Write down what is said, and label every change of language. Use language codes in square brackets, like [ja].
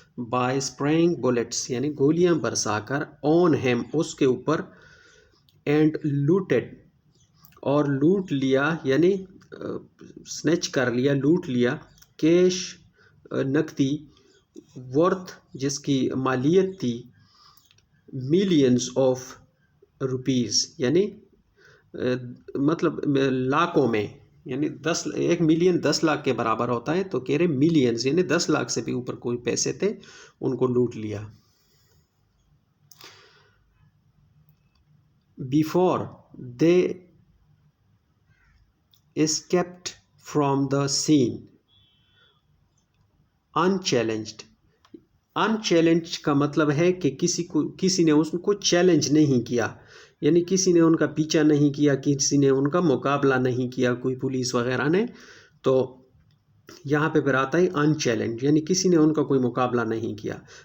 [ur] By spring بلیٹس یعنی گولیاں برسا کر، آن ہیم اس کے اوپر، اینڈ لوٹڈ اور لوٹ لیا یعنی سنیچ کر لیا، لوٹ لیا، کیش نقدی، ورتھ جس کی مالیت تھی، ملینز آف روپیز یعنی مطلب لاکھوں میں، یعنی 1 ملین 10 لاکھ کے برابر ہوتا ہے، تو کہہ رہے ملینز یعنی 10 لاکھ سے بھی اوپر کوئی پیسے تھے ان کو لوٹ لیا. [en] Before they escaped from the scene unchallenged. [ur] unchallenged کا مطلب ہے کہ کسی نے اس کو چیلنج نہیں کیا، یعنی کسی نے ان کا پیچھا نہیں کیا، کسی نے ان کا مقابلہ نہیں کیا، کوئی پولیس وغیرہ نے. تو یہاں پہ پھر آتا ہے unchallenged یعنی کسی نے ان کا کوئی مقابلہ نہیں کیا.